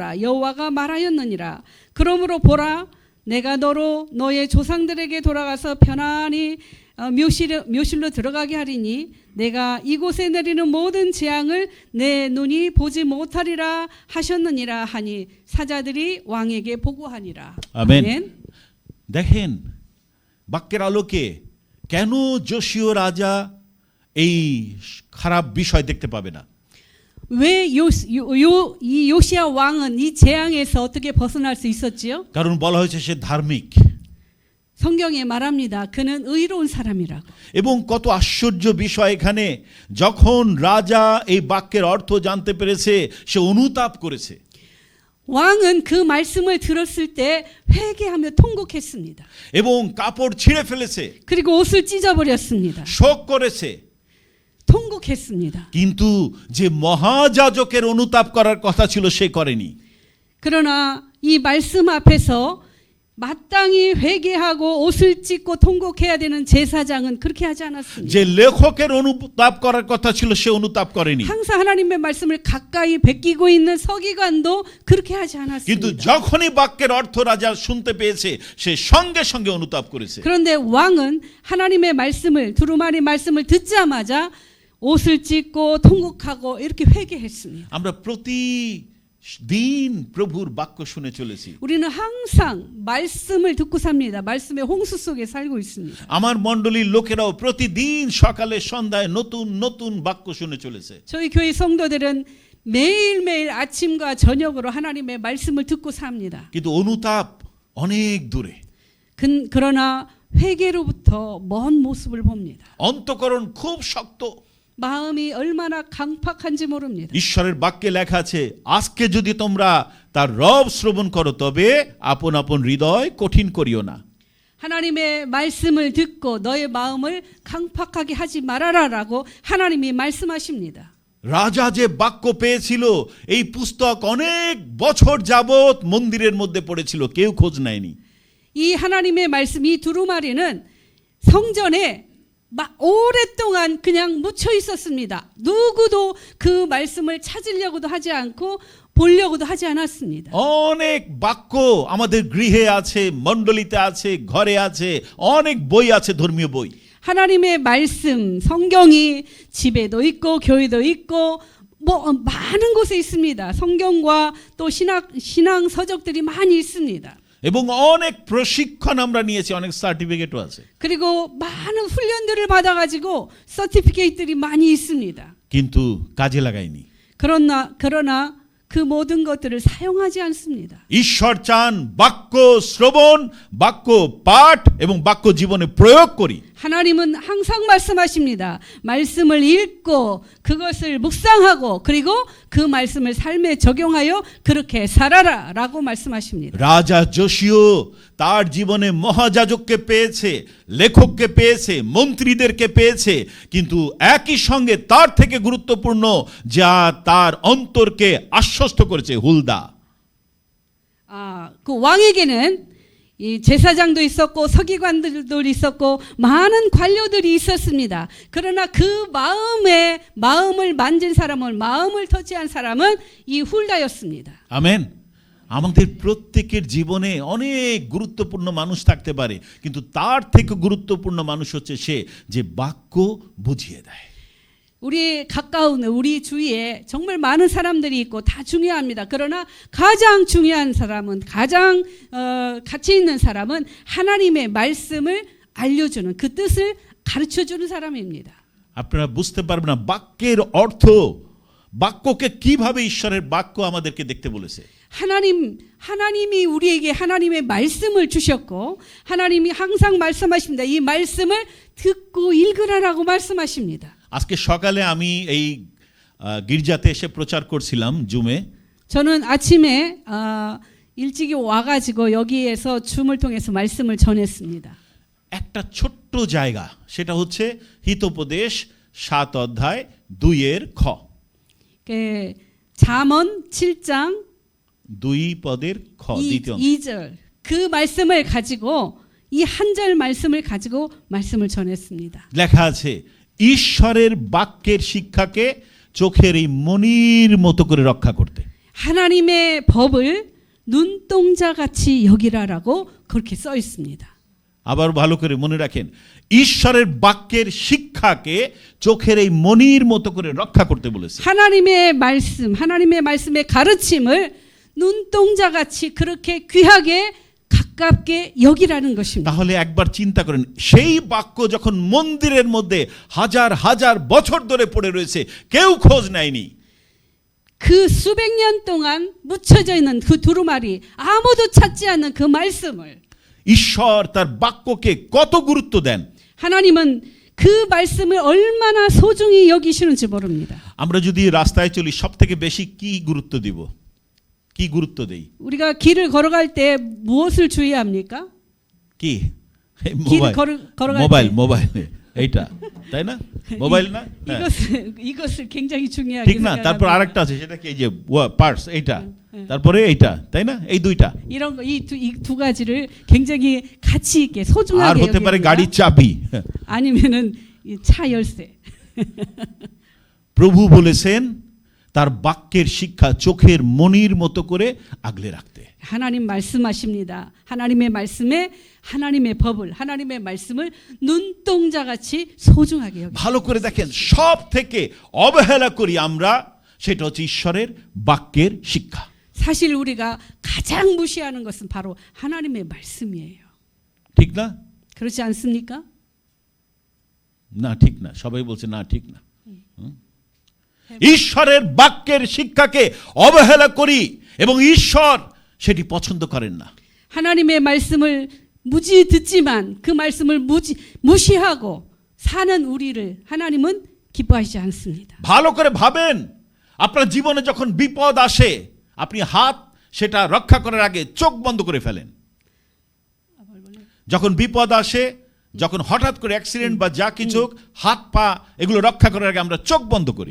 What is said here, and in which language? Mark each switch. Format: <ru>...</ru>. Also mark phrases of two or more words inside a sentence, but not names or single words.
<ko>여호와가 말하였느니라. 그러므로 보라, 내가 너로 너의 조상들에게 돌아가서 편안히 묘실로 들어가게 하리니 내가 이곳에 내리는 모든 재앙을 내 눈이 보지 못하리라 하셨느니라 하니 사자들이 왕에게 보고하니라.</ko> <bn>আমেন। দেখেন বাক্যের আলোকে কেন যোশীয় রাজা এই খারাপ বিষয় দেখতে পাবে না?</bn> <ko>왜 이 요시야 왕은 이 재앙에서 어떻게 벗어날 수 있었지요?</ko> <bn>কারণ বলা হয়েছে সে ধার্মিক।</bn> <ko>성경에 말합니다. 그는 의로운 사람이라고.</ko> <bn>এবং কত আশ্চর্য বিষয় এখানে, যখন রাজা এই বাক্যের অর্থ জানতে পেরেছে সে অনুতাপ করেছে।</bn> <ko>왕은 그 말씀을 들었을 때 회개하며 통곡했습니다.</ko> <bn>এবং কাপড় ছিঁড়ে ফেলেছে,</bn> <ko>그리고 옷을 찢어버렸습니다.</ko> <bn>শোক করেছে।</bn> <ko>통곡했습니다.</ko> <bn>কিন্তু যে মহাযাজকের অনুতাপ করার কথা ছিল সে করেনি।</bn> <ko>그러나 이 말씀 앞에서 마땅히 회개하고 옷을 찢고 통곡해야 되는 제사장은 그렇게 하지 않았습니다.</ko> <bn>যে লেখকের অনুতাপ করার কথা ছিল সে অনুতাপ করেনি।</bn> <ko>항상 하나님의 말씀을 가까이 베끼고 있는 서기관도 그렇게 하지</ko> <bn>কিন্তু</bn> <ko>않았습니다.</ko> <bn>যখনই বাক্যের অর্থ রাজা শুনতে পেয়েছে সে সঙ্গে সঙ্গে অনুতাপ করেছে।</bn> <ko>그런데 왕은 하나님의 말씀을 두루마리 말씀을 듣자마자 옷을 찢고 통곡하고 이렇게 회개했습니다.</ko> <bn>আমরা প্রতিদিন প্রভুর বাক্য শুনে চলেছি।</bn> <ko>우리는 항상 말씀을 듣고 삽니다. 말씀의 홍수 속에 살고 있습니다.</ko> <bn>আমার মণ্ডলীর লোকেরাও প্রতিদিন সকালে সন্ধ্যায় নতুন নতুন বাক্য শুনে চলেছে।</bn> <ko>저희 교회 성도들은 매일매일 아침과 저녁으로 하나님의 말씀을 듣고 삽니다.</ko> <bn>কিন্তু অনুতাপ অনেক দূরে,</bn> <ko>그러나 회개로부터 먼 모습을 봅니다.</ko> <bn>অন্তঃকরণ খুব শক্ত।</bn> <ko>마음이 얼마나 강팍한지 모릅니다.</ko> <bn>ঈশ্বরের বাক্যে লেখা আছে, আজকে যদি তোমরা তার রব শ্রবণ করো তবে আপন আপন হৃদয় কঠিন করিও না।</bn> <ko>하나님의 말씀을 듣고 너의 마음을 강팍하게 하지 말아라라고 하나님이 말씀하십니다.</ko> <bn>রাজা যে বাক্য পেয়েছিল, এই পুস্তক অনেক বছর যাবত মন্দিরের মধ্যে পড়েছিল, কেউ খোঁজ নেয়নি।</bn> <ko>이 하나님의 말씀, 이 두루마리는 성전에 오랫동안 그냥 묻혀 있었습니다. 누구도 그 말씀을 찾으려고도 하지 않고 보려고도 하지 않았습니다.</ko> <bn>অনেক বাক্য আমাদের গৃহে আছে, মণ্ডলীতে আছে, ঘরে আছে, অনেক বই আছে, ধর্মীয় বই।</bn> <ko>하나님의 말씀, 성경이 집에도 있고 교회도 있고 뭐 많은 곳에 있습니다. 성경과 또 신앙 서적들이 많이 있습니다.</ko> <bn>এবং অনেক প্রশিক্ষণ আমরা নিয়েছি, অনেক সার্টিফিকেটও আছে।</bn> <ko>그리고 많은 훈련들을 받아가지고 서티피케이트들이 많이 있습니다.</ko> <bn>কিন্তু কাজে লাগাইনি।</bn> <ko>그러나 그 모든 것들을 사용하지 않습니다.</ko> <bn>ঈশ্বর চান বাক্য শ্রবণ, বাক্য পাঠ এবং বাক্য জীবনে প্রয়োগ করি।</bn> <ko>하나님은 항상 말씀하십니다. 말씀을 읽고 그것을 묵상하고 그리고 그 말씀을 삶에 적용하여 그렇게 살아라라고 말씀하십니다.</ko> <bn>রাজা যোশীয় তার জীবনে মহাযাজককে পেয়েছে, লেখককে পেয়েছে, মন্ত্রীদেরকে পেয়েছে, কিন্তু একই সঙ্গে তার থেকে গুরুত্বপূর্ণ যা তার অন্তরকে আশ্বস্ত করেছে, হুলদা।</bn> <ko>그 왕에게는 이 제사장도 있었고 서기관들도 있었고 많은 관료들이 있었습니다. 그러나 그 마음을 만진 사람은, 마음을 터치한 사람은 이 훌다였습니다.</ko> <bn>আমেন। আমাদের প্রত্যেকের জীবনে অনেক গুরুত্বপূর্ণ মানুষ থাকতে পারে, কিন্তু তার থেকে গুরুত্বপূর্ণ মানুষ হচ্ছে সে যে বাক্য বুঝিয়ে দেয়।</bn> <ko>우리 가까운 우리 주위에 정말 많은 사람들이 있고 다 중요합니다. 그러나 가장 중요한 사람은, 가장 가치 있는 사람은 하나님의 말씀을 알려주는, 그 뜻을 가르쳐주는 사람입니다.</ko> <bn>আপনারা বুঝতে পারবেন না বাক্যের অর্থ, বাক্যকে কিভাবে ঈশ্বরের বাক্য আমাদেরকে দেখতে বলেছে।</bn> <ko>하나님이 우리에게 하나님의 말씀을 주셨고 하나님이 항상 말씀하십니다. 이 말씀을 듣고 읽으라라고 말씀하십니다.</ko> <bn>আজকে সকালে আমি এই গির্জাতে এসে প্রচার করছিলাম জুমে।</bn> <ko>저는 아침에 일찍이 와가지고 여기에서 줌을 통해서 말씀을 전했습니다.</ko> <bn>একটা ছোট্ট জায়গা, সেটা হচ্ছে হিতোপদেশ 7 অধ্যায় 2 খ।</bn> <ko>잠언 7장</ko> <bn>2 পদের খ, দ্বিতীয়</bn> <ko>2절 그 말씀을 가지고, 이 한 절 말씀을 가지고 말씀을 전했습니다.</ko> <bn>লেখা আছে, ঈশ্বরের বাক্যের শিক্ষাকে চোখের এই মণির মতো করে রক্ষা করতে।</bn> <ko>하나님의 법을 눈동자같이 여기라라고 그렇게 써 있습니다.</ko> <bn>আবার ভালো করে মনে রাখেন, ঈশ্বরের বাক্যের শিক্ষাকে চোখের এই মণির মতো করে রক্ষা করতে বলেছে।</bn> <ko>하나님의 말씀의 가르침을 눈동자같이 그렇게 귀하게 가깝게 여기라는 것입니다.</ko> <bn>তাহলে একবার চিন্তা করেন, সেই বাক্য যখন মন্দিরের মধ্যে হাজার হাজার বছর ধরে পড়ে রয়েছে, কেউ খোঁজ নেয়নি।</bn> <ko>그 수백 년 동안 묻혀져 있는 그 두루마리, 아무도 찾지 않는 그 말씀을</ko> <bn>ঈশ্বর তার বাক্যকে কত গুরুত্ব দেন।</bn> <ko>하나님은 그 말씀을 얼마나 소중히 여기시는지 모릅니다.</ko> <bn>আমরা যদি রাস্তায় চলি, সবথেকে বেশি কি গুরুত্ব দিব, কি গুরুত্ব দেই?</bn> <ko>우리가 길을 걸어갈 때 무엇을 주의합니까?</ko> <bn>কি?</bn> <ko>길을 걸어갈 때</ko> <bn>মোবাইল এইটা, তাই না? মোবাইল না?</bn> <ko>이것을 굉장히 중요하게</ko> <bn>ঠিক না? তারপর</bn> <ko>생각합니다.</ko> <bn>আরেকটা আছে, সেটা কি? এই যে পার্স, এইটা, তারপরে এইটা, তাই না? এই দুইটা।</bn> <ko>이런 거, 이 두 가지를 굉장히 가치 있게</ko> <bn>আর</bn> <ko>소중하게</ko> <bn>হতে পারে</bn> <ko>여깁니다.</ko> <bn>গাড়ির চাবি।</bn> <ko>아니면은 이 차 열쇠.</ko> <bn>প্রভু বলেছেন তার বাক্যের শিক্ষা চোখের মণির মতো করে আগলে রাখতে।</bn> <ko>하나님 말씀하십니다. 하나님의 말씀에 하나님의 법을, 하나님의 말씀을 눈동자같이 소중하게 여기.</ko> <bn>ভালো করে দেখেন, সব থেকে অবহেলা করি আমরা, সেটা হচ্ছে ঈশ্বরের বাক্যের শিক্ষা।</bn> <ko>사실 우리가 가장 무시하는 것은 바로 하나님의 말씀이에요.</ko> <bn>ঠিক না?</bn> <ko>그렇지 않습니까?</ko> <bn>না ঠিক না, সবাই বলছে না ঠিক না। ঈশ্বরের বাক্যের শিক্ষাকে অবহেলা করি এবং ঈশ্বর সেটি পছন্দ করেন না। 하나님의 말씀을 무지 듣지만 그 말씀을 무시하고 사는 우리를 하나님은 기뻐하지 않습니다. ভালো করে ভাবেন, আপনার জীবনে যখন বিপদ আসে, আপনি হাত সেটা রক্ষা করার আগে চোখ বন্ধ করে ফেলেন। যখন বিপদ আসে, যখন হঠাৎ করে অ্যাক্সিডেন্ট বা যা কিছু, হাত পা এগুলো রক্ষা করার আগে আমরা চোখ বন্ধ করি।</bn>